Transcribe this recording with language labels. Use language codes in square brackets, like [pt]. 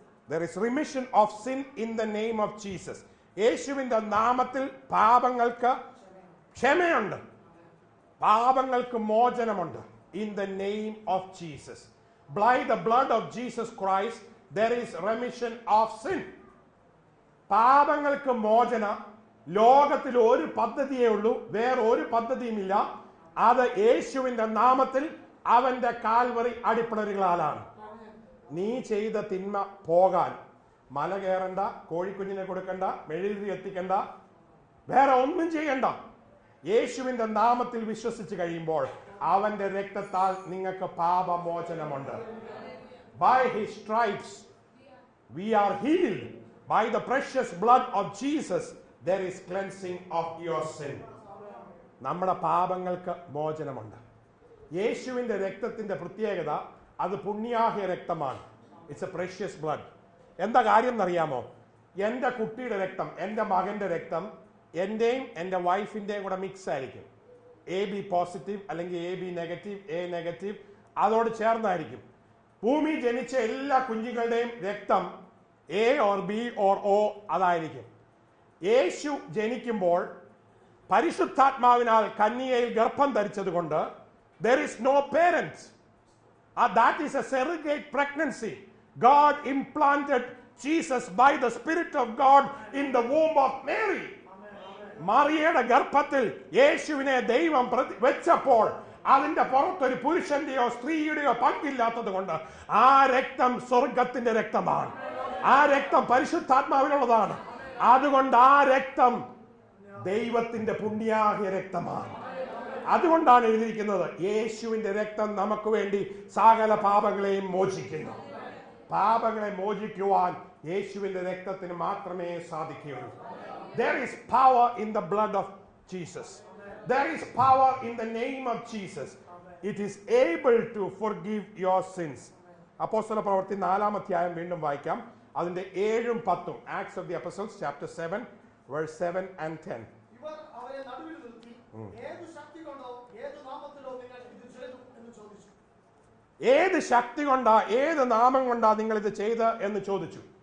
[en] There is remission of sin in the name of Jesus. [ml] യേശുവിന്റെ നാമത്തിൽ പാപങ്ങൾക്ക് ക്ഷമയുണ്ട്, പാപങ്ങൾക്ക് മോചനമുണ്ട്. [en] In the name of Jesus, by the blood of Jesus Christ, there is remission of sin. [ml] പാപങ്ങൾക്ക് മോചന ലോകത്തിൽ ഒരു പദ്ധതിയേ ഉള്ളൂ, വേറെ ഒരു പദ്ധതിയുമില്ല. അത് യേശുവിന്റെ നാമത്തിൽ അവന്റെ കാൽവറി അടിപ്പിണരുകളാലാണ്. നീ ചെയ്ത തിന്മ പോകാൻ മല കയറണ്ട, കോഴിക്കുഞ്ഞിനെ കൊടുക്കണ്ട, മെഴുകുതിരി എത്തിക്കണ്ട, വേറെ ഒന്നും ചെയ്യണ്ട. യേശുവിന്റെ നാമത്തിൽ വിശ്വസിച്ച് കഴിയുമ്പോൾ അവന്റെ രക്തത്താൽ നിങ്ങൾക്ക് പാപമോചനമുണ്ട്. [en] By his stripes we are healed. By the precious blood of Jesus there is cleansing of your sin. [ml] നമ്മുടെ പാപങ്ങൾക്ക് മോചനമുണ്ട്. യേശുവിന്റെ രക്തത്തിന്റെ പ്രത്യേകത, അത് പുണ്യാഹ്യ രക്തമാണ്. [en] It's a precious blood. [ml] എന്താ കാര്യം എന്നറിയാമോ? എൻ്റെ കുട്ടിയുടെ രക്തം, എൻ്റെ മകന്റെ രക്തം എൻ്റെയും എൻ്റെ വൈഫിൻ്റെയും കൂടെ മിക്സ് ആയിരിക്കും. AB പോസിറ്റീവ് അല്ലെങ്കിൽ AB നെഗറ്റീവ്, A നെഗറ്റീവ്, അതോട് ചേർന്നായിരിക്കും. ഭൂമി ജനിച്ച എല്ലാ കുഞ്ഞുങ്ങളുടെയും രക്തം A or B or O അതായിരിക്കും. യേശു ജനിക്കുമ്പോൾ പരിശുദ്ധാത്മാവിനാൽ കന്യകയിൽ ഗർഭം ധരിച്ചത് കൊണ്ട് [en] there is no parents. That is a surrogate pregnancy. God implanted Jesus by the Spirit of God in the womb of Mary. [ml] മറിയയുടെ ഗർഭത്തിൽ യേശുവിനെ ദൈവം വെച്ചപ്പോൾ അതിന്റെ പുറത്തൊരു പുരുഷന്റെയോ സ്ത്രീയുടെയോ പങ്കില്ലാത്തത് കൊണ്ട് ആ രക്തം സ്വർഗത്തിന്റെ രക്തമാണ്. ആ രക്തം പരിശുദ്ധാത്മാവിനുള്ളതാണ്. അതുകൊണ്ട് ആ രക്തം ദൈവത്തിന്റെ പുണ്യാഹ്യ രക്തമാണ്. അതുകൊണ്ടാണ് എഴുതിയിരിക്കുന്നത്, യേശുവിന്റെ രക്തം നമുക്ക് വേണ്ടി സകല പാപങ്ങളെയും മോചിക്കുന്നു. പാപങ്ങളെ മോചിക്കുവാൻ യേശുവിന്റെ രക്തത്തിന് മാത്രമേ സാധിക്കുകയുള്ളൂ. [en] There is power in the blood of Jesus. There is power in the name of Jesus. It is able to forgive your sins. [ml] അപ്പോസ്തല പ്രവൃത്തി 4-ാം അധ്യായം വീണ്ടും വായിക്കാം. അതിന്റെ 7-ഉം 10-ഉം. [en] Acts of the Apostles chapter 7 verse 7 and 10. [ml] ഇവർ അവരെ നടുവിൽ നിർത്തി, ഏത് ശക്തി കൊണ്ടോ ഏത് നാമത്തിലോ നിങ്ങൾ ഇത് ചെയ്തു എന്ന് ചോദിച്ചു. ഏത് ശക്തി കൊണ്ടാ, ഏത് നാമം കൊണ്ടാ നിങ്ങൾ ഇത് ചെയ്ത് എന്ന് ചോദിച്ചു.